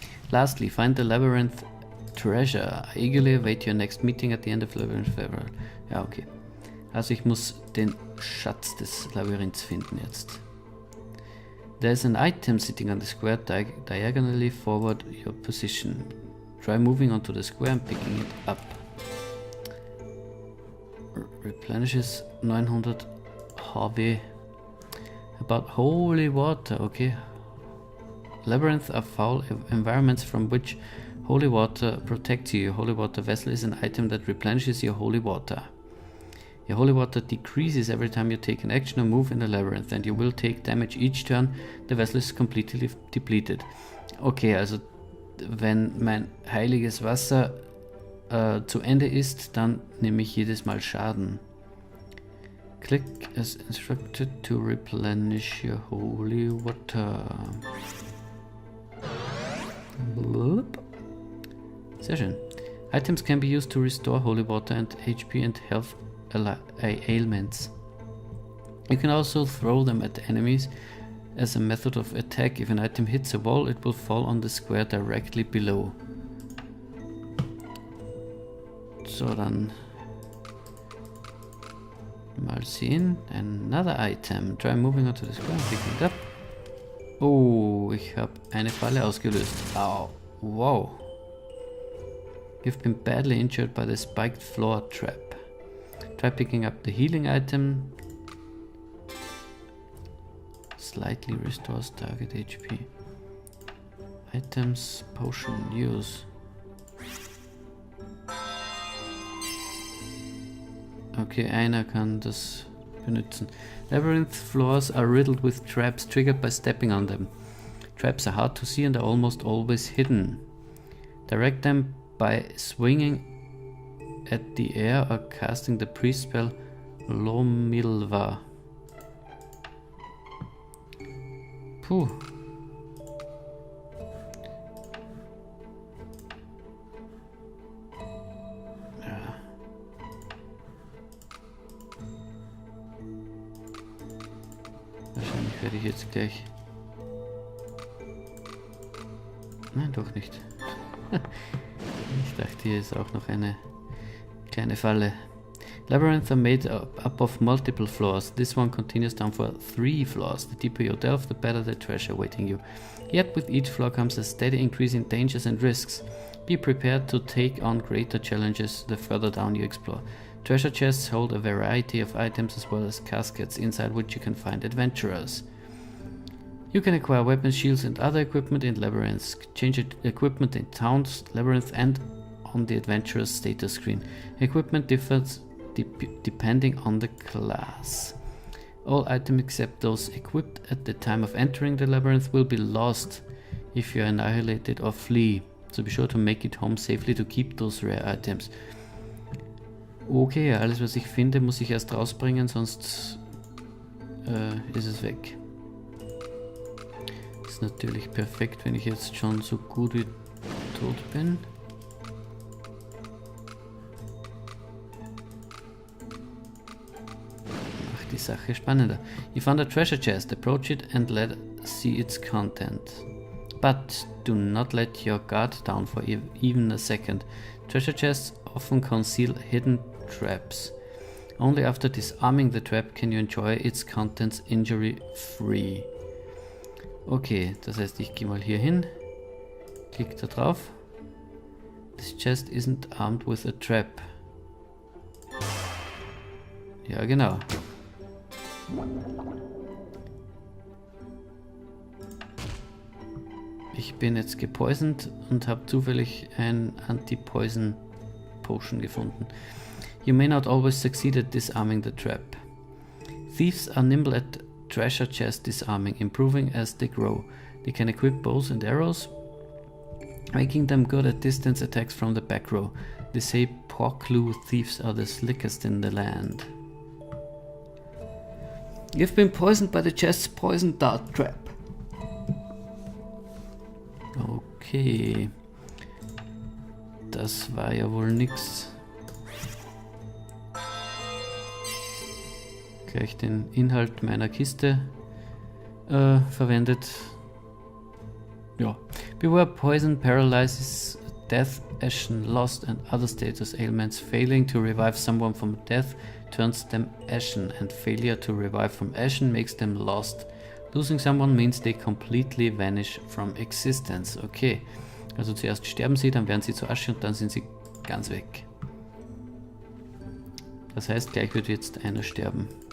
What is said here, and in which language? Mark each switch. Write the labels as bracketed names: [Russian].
[English] Lastly, find the labyrinth treasure. I eagerly await your next meeting at the end of Labyrinth February. [German] Ja, okay. Also ich muss den Schatz des Labyrinths finden jetzt. [English] There's an item sitting on the square diagonally forward your position. Try moving onto the square and picking it up. Replenishes 900 HW. About holy water, okay. Labyrinths are foul environments from which holy water protects you. Your holy water vessel is an item that replenishes your holy water. Your holy water decreases every time you take an action or move in the labyrinth, and you will take damage each turn the vessel is completely depleted. [German] Okay, also wenn mein heiliges Wasser zu Ende ist, dann nehme ich jedes Mal Schaden. [English] Click as instructed to replenish your holy water. Bloop. [German] Sehr schön. [English] Items can be used to restore holy water and HP and health ailments. You can also throw them at enemies as a method of attack. If an item hits a wall, it will fall on the square directly below. [German] So, dann mal sehen. [English] Another item. Try moving onto the square and picking it up. [German] Oh, ich habe eine Falle ausgelöst. Au. Wow. [English] You've been badly injured by the spiked floor trap. Try picking up the healing item. Slightly restores target HP. Items, potion, use. [German] Okay, einer kann das benutzen. [English] Labyrinth floors are riddled with traps triggered by stepping on them. Traps are hard to see and are almost always hidden. Direct them by swinging at the air or casting the priest spell Lomilva. [German] Puh. Ja. Wahrscheinlich werde ich jetzt gleich... Nein, doch nicht. Ich dachte, hier ist auch noch eine kleine Falle. [English] Labyrinths are made up of multiple floors. This one continues down for 3 floors. The deeper you delve, the better the treasure awaiting you. Yet with each floor comes a steady increase in dangers and risks. Be prepared to take on greater challenges the further down you explore. Treasure chests hold a variety of items as well as caskets, inside which you can find adventurers. You can acquire weapons, shields and other equipment in labyrinths. Change equipment in towns, labyrinth and on the adventurer's status screen. Equipment differs depending on the class. All items except those equipped at the time of entering the labyrinth will be lost if you are annihilated or flee. So be sure to make it home safely to keep those rare items. [German] Okay, alles was ich finde, muss ich erst rausbringen, sonst ist es weg. Ist natürlich perfekt, wenn ich jetzt schon so gut wie tot bin. Macht die Sache spannender. [English] You found a treasure chest. Approach it and let's see its content. But do not let your guard down for even a second. Treasure chests often conceal hidden traps. Only after disarming the trap can you enjoy its contents injury-free. [German] Okay, das heißt, ich gehe mal hier hin, klick da drauf. [English] This chest isn't armed with a trap. [German] Ja, genau. Ich bin jetzt gepoisoned und habe zufällig ein Anti-Poison Potion gefunden. [English] You may not always succeed at disarming the trap. Thieves are nimble at treasure chest disarming, improving as they grow. They can equip bows and arrows, making them good at distance attacks from the back row. They say Porclue thieves are the slickest in the land. You've been poisoned by the chest's poison dart trap. [German] Okay. Das war ja wohl nix. Gleich den Inhalt meiner Kiste verwendet. [English] Ja. Beware poison paralyzes death, ashen, lost and other status ailments. Failing to revive someone from death turns them ashen, and failure to revive from ashen makes them lost. Losing someone means they completely vanish from existence. [German] Okay, also zuerst sterben sie, dann werden sie zu Asche und dann sind sie ganz weg. Das heißt, gleich wird jetzt einer sterben.